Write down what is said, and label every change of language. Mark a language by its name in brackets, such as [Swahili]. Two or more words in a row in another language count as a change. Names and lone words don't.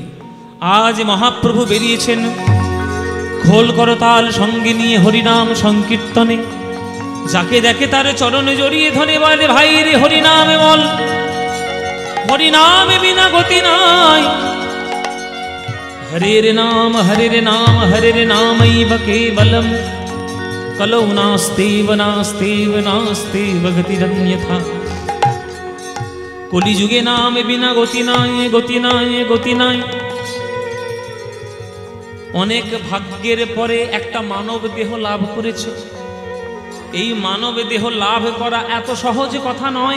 [Bangla] আজ মহাপ্রভু বেরিয়েছেন খোল করতাল সঙ্গে নিয়ে হরিনাম সংকীর্তনে। যাকে দেখে তার চরণে জড়িয়ে ধরে বলে, ভাই রে হরিনামে বল, হরিনামে বিনা গতি নাই। [Sanskrit] হরে রে নাম হরে রে নামৈব কেবলম, কলৌ নাস্তেব নাস্তেব নাস্তেব গতিরন্যথা। [Bangla] কলিযুগে নামে বিনা গতি নাই, গতি নাই, গতি নাই। অনেক ভাগ্যের পরে একটা মানব দেহ লাভ করেছ। এই মানব দেহ লাভ করা এত সহজ কথা নয়।